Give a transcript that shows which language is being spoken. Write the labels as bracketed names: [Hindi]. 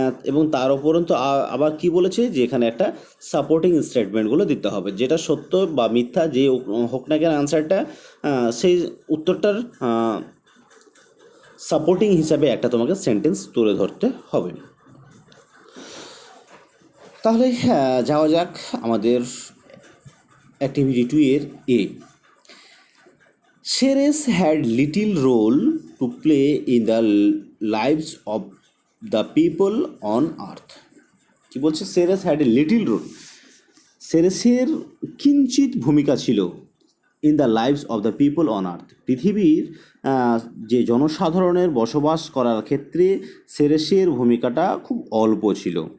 [Bangla] এবং তার উপরন্তু আবার কি বলেছে যে এখানে একটা সাপোর্টিং স্টেটমেন্টগুলো দিতে হবে, যেটা সত্য বা মিথ্যা যে হোক না কেন অ্যান্সারটা, সেই উত্তরটার সাপোর্টিং হিসাবে একটা তোমাকে সেন্টেন্স তুলে ধরতে হবে। তাহলে যাওয়া যাক আমাদের অ্যাক্টিভিটি 2 এর এ। [English] Ceres had little role to play in the lives of the people on earth. [Bangla] কি বলছে, [English] Ceres had a little role, [Bangla] সেরেসের কিঞ্চিত ভূমিকা ছিল [English] in the lives of the people on earth, [Bangla] পৃথিবীর যে জনসাধারণের বসবাস করার ক্ষেত্রে সেরেসের ভূমিকাটা খুব অল্প ছিল।